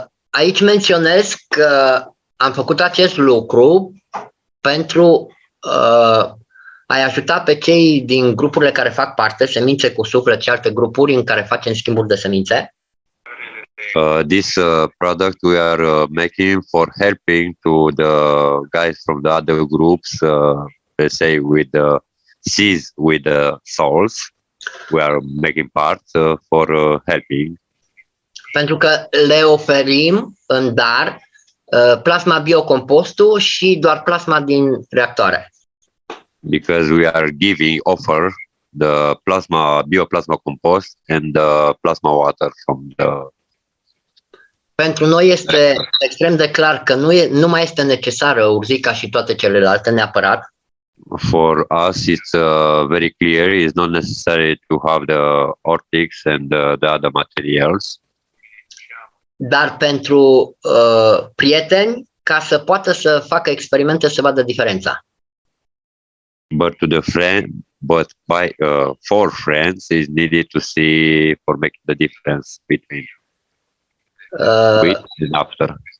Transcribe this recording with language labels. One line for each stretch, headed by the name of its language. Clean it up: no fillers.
Romanian: Aici menționez că am făcut acest lucru pentru a-i ajuta pe cei din grupurile care fac parte, semințe cu suflet și alte grupuri în care facem schimburi de semințe.
English: This product we are making for helping to the guys from the other groups, let's say with the seeds, with the souls. We are making part for helping.
Romanian: Pentru că le oferim în dar plasma biocompostul și doar plasma din reactoare.
English: Because we are offer the bioplasma compost and the plasma water from the.
Romanian: Pentru noi este extrem de clar că nu mai este necesară urzica și toate celelalte neapărat.
English: For us, it's very clear. It's not necessary to have the ortics and the other materials.
Romanian: Dar pentru prieteni, ca să poată să facă experimente, să vadă diferența.
English: But to the friend, but by for friends is needed to see for making the difference between with and after.